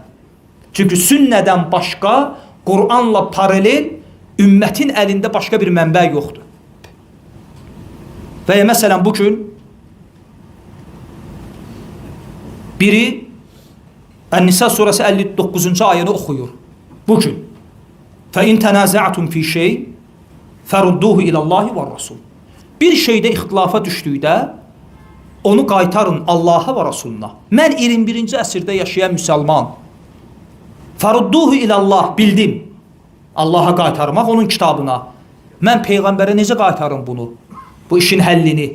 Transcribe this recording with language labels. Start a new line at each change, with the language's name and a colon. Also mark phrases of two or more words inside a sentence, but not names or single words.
Azerbaijani: Çünki sünnədən başqa, Qur'anla paralel, ümmətin əlində başqa bir mənbə yoxdur. Və ya məsələn, bugün biri Ən-Nisa surəsi 59-cu ayəni oxuyur.
Arabic: Bugün فَاِنْ تَنَازَعْتُمْ فِي شَيْءٍ فَرُدُّوهُ اِلَى اللّٰهِ وَالرَّسُولِ.
Azerbaijani: Bir şeydə ixtilafa düşdükdə onu qaytarın Allaha və Rasuluna. Mən 21-ci əsrdə yaşayan müsəlman.
Arabic: فردوه إلى الله,
Azerbaijani: bildim. Allaha qaytarmaq onun kitabına. Mən Peyğəmbərə necə qaytarım bunu? Bu işin həllini.